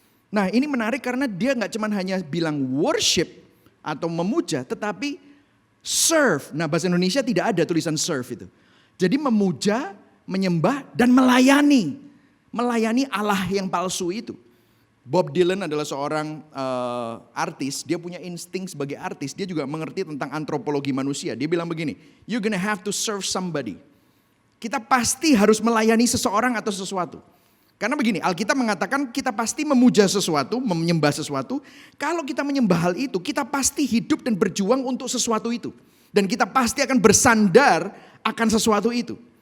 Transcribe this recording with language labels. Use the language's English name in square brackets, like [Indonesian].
[Indonesian] Nah ini menarik karena dia gak cuma hanya bilang worship atau memuja, tetapi serve. Nah bahasa Indonesia tidak ada tulisan serve itu. Jadi memuja, menyembah dan melayani. Melayani Allah yang palsu itu. Bob Dylan adalah seorang artis, dia punya insting sebagai artis, dia juga mengerti tentang antropologi manusia. Dia bilang begini, [English] you're gonna have to serve somebody. [Indonesian] Kita pasti harus melayani seseorang atau sesuatu. Karena begini, Alkitab mengatakan kita pasti memuja sesuatu, menyembah sesuatu. Kalau kita menyembah hal itu, kita pasti hidup dan berjuang untuk sesuatu itu. Dan kita pasti akan bersandar akan sesuatu itu.